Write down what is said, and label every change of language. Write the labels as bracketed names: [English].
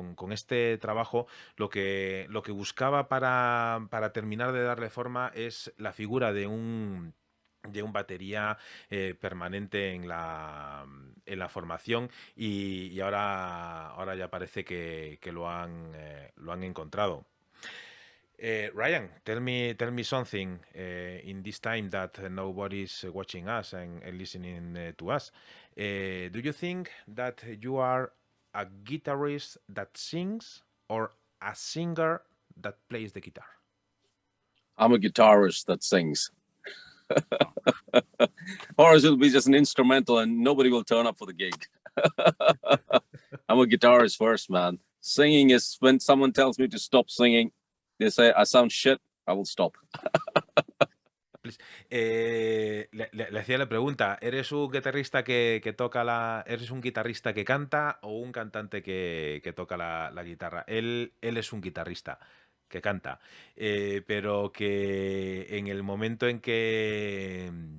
[Spanish] este trabajo lo que buscaba para terminar de darle forma es la figura de un batería permanente en la formación, y ahora ya parece que lo han encontrado. [English] Ryan, tell me something in this time that nobody's watching us and listening to us. Do you think that you are a guitarist that sings, or a singer that plays the guitar? I'm a guitarist that sings. Or else it'll be just an instrumental and nobody will turn up for the gig. I'm a guitarist first, man. Singing is when someone tells me to stop singing, they say I sound shit, I will stop. [Spanish] Le hacía la pregunta, ¿eres un guitarrista que toca eres un guitarrista que canta, o un cantante que toca la guitarra? Él es un guitarrista que canta, pero que en el momento en que...